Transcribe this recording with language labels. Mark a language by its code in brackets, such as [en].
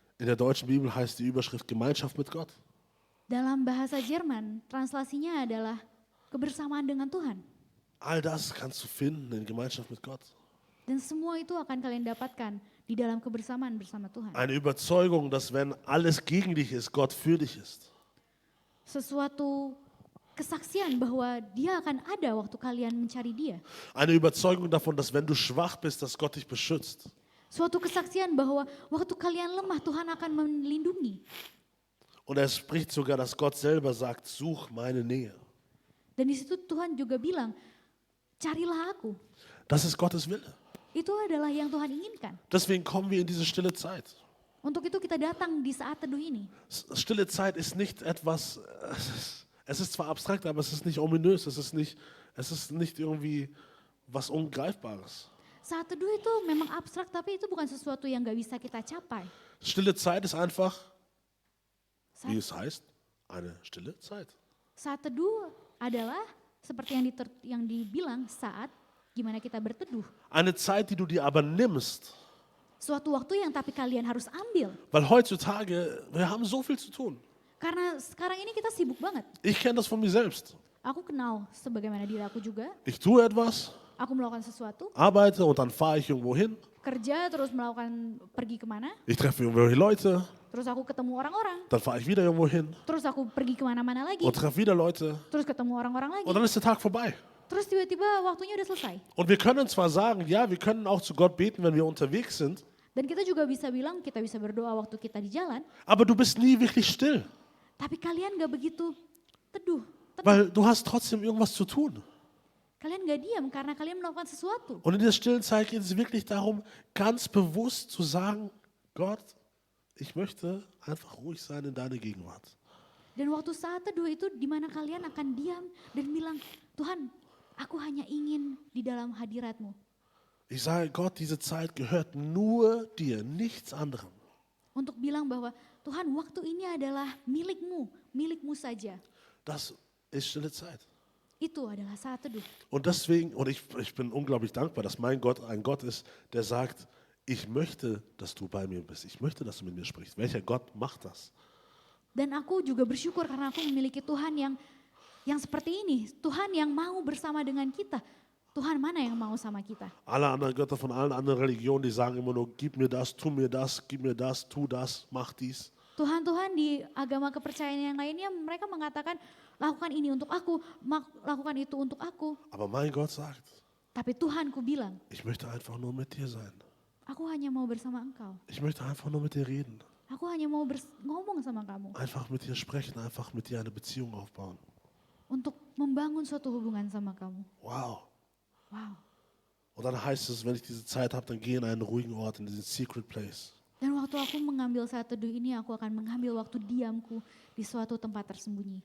[de] In der deutschen Bibel heißt die Überschrift Gemeinschaft mit Gott. [id] Dalam bahasa Jerman, translasinya adalah kebersamaan dengan Tuhan. [de] All das kannst du finden in Gemeinschaft mit Gott. [id] Dan semua itu akan kalian dapatkan di dalam kebersamaan bersama Tuhan. [de] Eine Überzeugung, dass wenn alles gegen dich ist, Gott für dich ist. [id] Sesuatu kesaksian bahwa dia akan ada waktu kalian mencari dia. [de] Eine Überzeugung davon, dass wenn du schwach bist, dass Gott dich beschützt. [id] Suatu kesaksian bahwa waktu kalian lemah Tuhan akan melindungi. [de] Und er spricht sogar, dass Gott selber sagt, such meine Nähe. [id] Dan di situ Tuhan juga bilang, carilah aku. [de] Das ist Gottes Wille. [id] Itu adalah yang Tuhan inginkan. [de] Deswegen kommen wir in diese stille Zeit. [id] Untuk itu kita datang di saat teduh ini. [de] Stille Zeit ist nicht etwas, es ist zwar abstrakt, aber es ist nicht ominös, es ist nicht irgendwie was Ungreifbares. [id] Saat teduh itu memang abstrak, tapi itu bukan sesuatu yang gak bisa kita capai. [de] Stille Zeit ist einfach, wie es heißt, eine stille Zeit. [id] Saat teduh adalah seperti yang dibilang saat gimana kita berteduh. [de] Eine Zeit, die du dir aber nimmst. [id] Suatu waktu yang tapi kalian harus ambil. [de] Weil heutzutage, wir haben so viel zu tun. [id] Karena sekarang ini kita sibuk banget. [de] Ich kenne das von mir selbst. [id] Aku kenal sebagaimana diri aku juga. [de] Ich tue etwas, [id] Aku melakukan sesuatu, [de] arbeite und dann fahre ich irgendwo hin. [id] kerja terus melakukan pergi kemana. [de] Ich treffe irgendwelche Leute, [id] Terus aku ketemu orang-orang. [de] dann fahre ich wieder irgendwo hin [id] Terus aku pergi kemana-mana lagi. [de] und treffe wieder Leute. [id] Terus ketemu orang-orang lagi. [de] Und dann ist der Tag vorbei. [id] Terus tiba-tiba waktunya udah selesai. [de] Und wir können zwar sagen, ja, wir können auch zu Gott beten, wenn wir unterwegs sind, [id] Dan kita juga bisa bilang, kita bisa berdoa waktu kita di jalan. [de] aber du bist nie wirklich still, [id] Tapi kalian gak begitu teduh. [de] weil du hast trotzdem irgendwas zu tun. [id] Kalian gak diam karena kalian melakukan sesuatu. [de] Und in der stillen Zeit geht es wirklich darum, ganz bewusst zu sagen, Gott, ich möchte einfach ruhig sein in deiner Gegenwart. [id] Dan waktu saat teduh itu dimana kalian akan diam dan bilang, Tuhan, aku hanya ingin di dalam hadiratmu. [de] Ich sage, Gott, diese Zeit gehört nur dir, nichts anderem. [id] Untuk bilang bahwa, Tuhan, waktu ini adalah milikmu, milikmu saja. [de] Das ist stille Zeit. [id] Itu adalah saat teduh. [de] Und deswegen, und ich bin unglaublich dankbar, dass mein Gott ein Gott ist, der sagt, ich möchte, dass du bei mir bist. Ich möchte, dass du mit mir sprichst. Welcher Gott macht das? [id] Dan aku juga bersyukur karena aku memiliki Tuhan yang seperti ini. Tuhan yang mau bersama dengan kita. Tuhan mana yang mau sama kita? [de] Alle anderen Götter von allen anderen Religionen, die sagen immer nur, gib mir das, tu mir das, gib mir das, tu das, mach dies. [id] Tuhan-Tuhan di agama kepercayaan yang lainnya mereka mengatakan lakukan ini untuk aku, lakukan itu untuk aku. [de] Aber mein Gott sagt, [id] Tapi Tuhanku bilang, [de] ich möchte einfach nur mit dir sein. [id] aku hanya mau bersama engkau. [de] Ich möchte einfach nur mit dir reden. [id] Aku hanya mau ngomong sama kamu. [de] Einfach mit dir sprechen, einfach mit dir eine Beziehung aufbauen. [id] Untuk membangun suatu hubungan sama kamu. Wow. Wow. [de] Und dann heißt es, wenn ich diese Zeit habe, dann gehe in einen ruhigen Ort, in diesen secret place. [id] Dan waktu aku mengambil saat teduh ini, aku akan mengambil waktu diamku di suatu tempat tersembunyi.